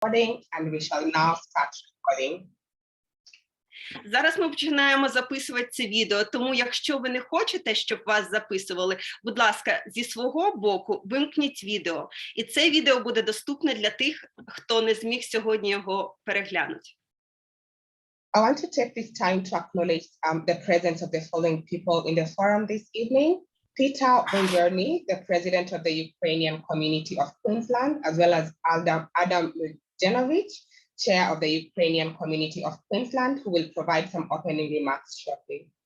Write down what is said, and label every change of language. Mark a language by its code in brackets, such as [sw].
[en] Recording, and we shall now start recording. [uk] Зараз ми починаємо записувати це відео, тому якщо ви не хочете, щоб вас записували, будь ласка, зі свого боку вимкніть відео. І це відео буде доступне для тих, хто не зміг сьогодні його переглянути. [en] I want to take this time to acknowledge the presence of the following people in the forum this evening. Peter Bonjorny, the president of the Ukrainian community of Queensland, as well as Adam Lujanovich, chair of the Ukrainian community of Queensland, who will provide some opening remarks shortly.